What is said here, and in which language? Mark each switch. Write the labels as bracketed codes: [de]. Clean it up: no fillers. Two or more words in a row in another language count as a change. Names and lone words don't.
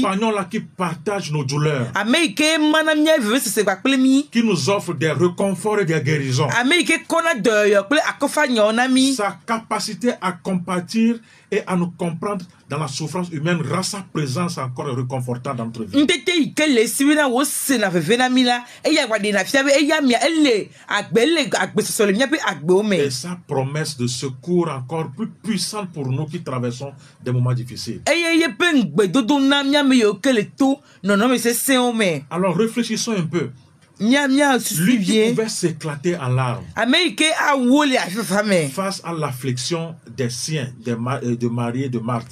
[fr] Compagnon là qui partage nos douleurs. [ee] Ame yi ke mana mía vevesese kpakple mi. [fr] Qui nous offre des réconforts et des guérisons. [ee] Ame yi ke kɔna dɔyɔyɔ kple akɔfanyɔ na mi. [fr] Sa capacité à compatir et à nous comprendre dans la souffrance humaine rend sa présence encore réconfortante dans notre vie. [ee] Ntete yi ke le si na wo se na veve na mi la, eya gbaɖe na fia be eya mia ele agbesɔsɔ le míaƒe agbewo me. [fr] Et sa promesse de secours encore plus puissante pour nous qui traversons des moments difficiles. [ee] Eye yeƒe ŋugbedodo na míame yiwo ke le to nɔnɔme sesẽwo me. [fr] Alors réfléchissons un peu. [ee] Mia susu [fr] Lui qui bien. pouvait s'éclater en larmes [ee] Ame yi ke awo le afi fafa me. [fr] face à l'affliction des siens, de Marie et de Marthe.